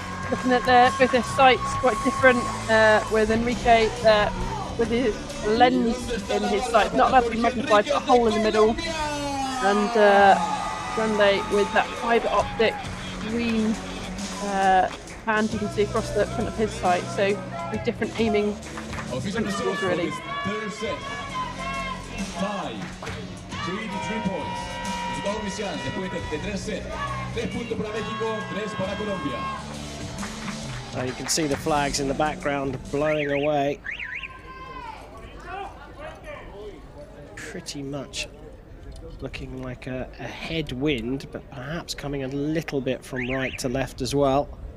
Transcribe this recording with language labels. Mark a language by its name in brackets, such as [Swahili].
[English] Looking at both their sights, quite different. With Enrique, with his lens in his sight, not allowed to be magnified, got a hole in the middle. And Grande with that fibre optic green band you can see across the front of his sight. So with different aiming principles, really. Third set. 5, 3 points. [Spanish] Resultado oficial después de 3 sets. 3 puntos para México, 3 para Colombia. [English] You can see the flags in the background blowing away. Pretty much looking like a headwind, but perhaps coming a little bit from right to left as well.